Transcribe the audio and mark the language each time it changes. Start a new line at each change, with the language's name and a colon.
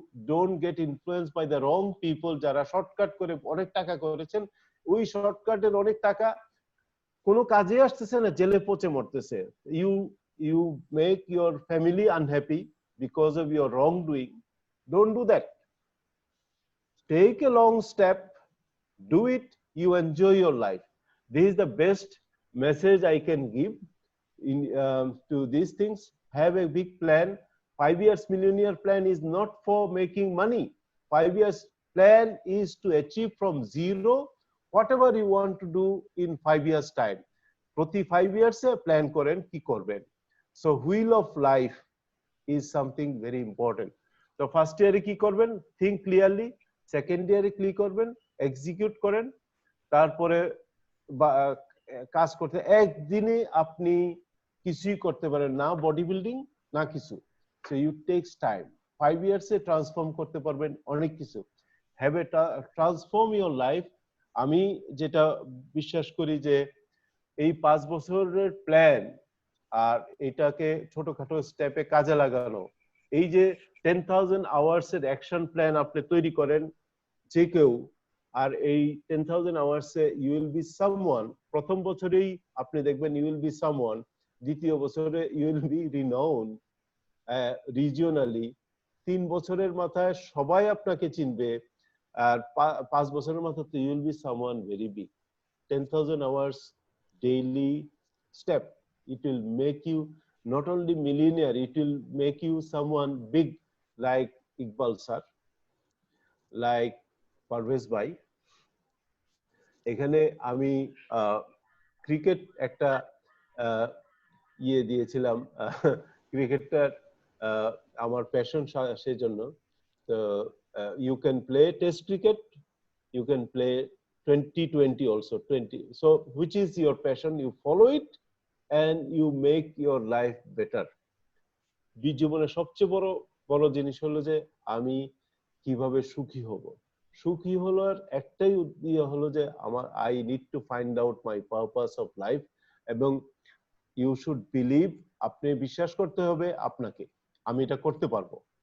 English: don't get influence by the wrong people,
Bangla: যারা shortcut করে অনেক টাকা করেছেন, ওই শর্টকাটের অনেক টাকা কোনো কাজে আসতেছে না, জেলে পচে মরতেছে।
English: you make your family unhappy because of your wrongdoing. Don't do that. Take a long step, do it, you enjoy your life. This is the best message I can give in to these things. Have a big plan. 5 years millionaire plan is not for making money. 5 years plan is to achieve from zero whatever you want to do in 5 years time.
Bangla: প্রতি 5 years এ plan করেন কি করবেন।
English: So wheel of life is something very important.
Bangla: তো first ইয়ারে কি করবেন,
English: Think clearly.
Bangla: Second ইয়ারে কি করবেন, এক্সিকিউট করেন। তারপরে কাজ করতে একদিনে আপনি কিছুই করতে পারেন না, বডি বিল্ডিং না কিছু।
English: So you takes time. 5 ইয়ার্সে transform
Bangla: করতে পারবেন অনেক কিছু।
English: Have a transform your life.
Bangla: আমি যেটা বিশ্বাস করি যে এই 5 বছরের প্ল্যান আর এটাকে ছোটখাটো স্টেপে কাজে লাগানো, এই যে 10,000 আওয়ার্স এর অ্যাকশন প্ল্যান আপনি তৈরি করেন যে কেউ, আর এই 10,000 আওয়ার্সে
English: You will be someone.
Bangla: প্রথম বছরেই আপনি দেখবেন
English: you will be someone,
Bangla: দ্বিতীয় বছরে
English: you will be renown regionally,
Bangla: 3 বছরের মাথায় সবাই আপনাকে চিনবে, আর 5 বছরের মাথায়
English: You will be someone very big. 10,000 hours daily step, it will make you not only millionaire, it will make you someone big like Iqbal sir, like Parvez bhai.
Bangla: এখানে আমি cricket একটা ইয়ে দিয়েছিলাম, ক্রিকেটটার আমার প্যাশন সেই জন্য।
English: তো you can play test cricket, you can play 2020 also 20, so which is your passion, you follow it and you make your life better.
Bangla: জীবনের সবচেয়ে বড় বড় জিনিস হলো যে আমি কিভাবে সুখী হব। সুখী হওয়ার একটাই ইয়ে হলো যে আমার
English: I need to find out my purpose of life,
Bangla: এবং
English: you should believe,
Bangla: আপনি বিশ্বাস করতে হবে আপনাকে আমি এটা করতে পারবো।